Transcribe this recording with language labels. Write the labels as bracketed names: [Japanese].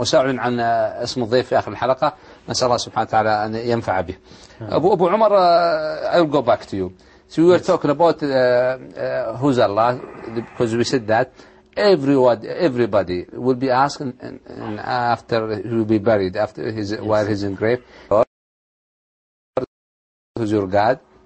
[Arabic] وساعلن عن اسم الضيف في اخر الحلقه، نسال الله سبحانه وتعالى ان ينفع به. [English] ابو عمر، I will go back to you. So we were talking about who's Allah, because we said that everybody will be asked and after he will be buried, after his, yes, while he's in grave, who's your God?